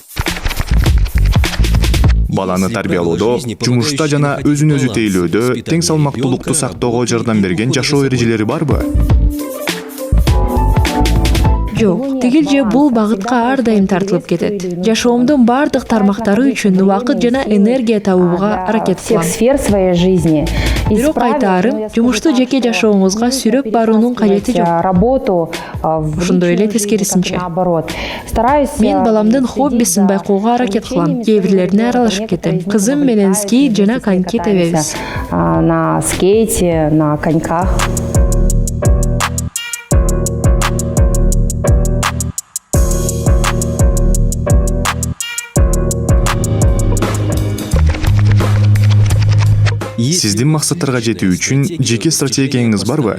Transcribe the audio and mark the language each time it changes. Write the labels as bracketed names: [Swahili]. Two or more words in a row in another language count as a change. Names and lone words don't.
[Kyrgyz] Баланы тарбиялоодо, жумушта жана өзүн өзү тейлөөдө тең салмактуулукту сактоого жардам берген жашоо эрежелери барбы? Жок, тигил же бул багытка ар дайым тартылып кетет. Жашоомдун бардык тармактары үчүн убакыт жана энергия табууга аракет кылам. [Russian] сфер своей жизни. [Kyrgyz] Бирок айтаарым, жумушту жеке жашооңузга сүйрөп баруунун кажети жок. [Russian] Работу [Kyrgyz] Ошондой эле тескерисинче. Мен баламдын хоббисин байкоого аракет кылам. Кээ бирлерине аралашып кетем. Кызым менен скейт жана коньки тебебиз. [Russian] На скейте, на коньках. [Kyrgyz] Сиздин максаттарга жетүү үчүн жеке стратегияңыз барбы?